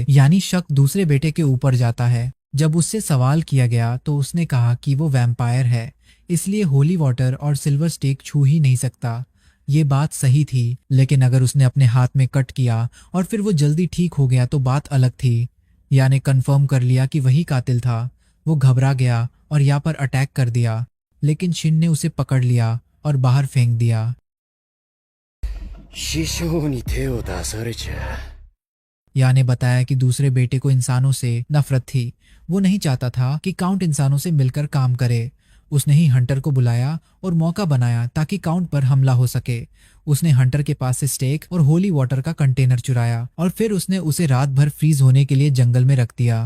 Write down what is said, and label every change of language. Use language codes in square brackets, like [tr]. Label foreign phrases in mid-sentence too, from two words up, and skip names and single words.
[hi] यानी शक दूसरे बेटे के ऊपर जाता है। जब उससे सवाल किया गया तो उसने कहा कि वो वैम्पायर है, इसलिए [en] holy water [hi] और [en] silver stake [hi] छू ही नहीं सकता। ये बात सही थी, लेकिन अगर उसने अपने हाथ में कट किया और फिर वो जल्दी ठीक हो गया तो बात अलग थी। या ने कंफर्म कर लिया कि वही कातिल था। वो घबरा गया और या पर अटैक कर दिया, लेकिन शिन ने उसे पकड़ लिया और बाहर फेंक दिया। [ja] 師匠に手を出されちゃ。 [hi] या ने बताया कि दूसरे बेटे को इंसानों से नफरत थी। वो नहीं चाहता था कि काउंट इंसानों से मिलकर काम करे। उसने ही हंटर को बुलाया और मौका बनाया ताकि काउंट पर हमला हो सके। उसने हंटर के पास से स्टेक और [en] holy water [hi] का कंटेनर चुराया और फिर उसने उसे रात भर फ्रीज होने के लिए जंगल में रख दिया।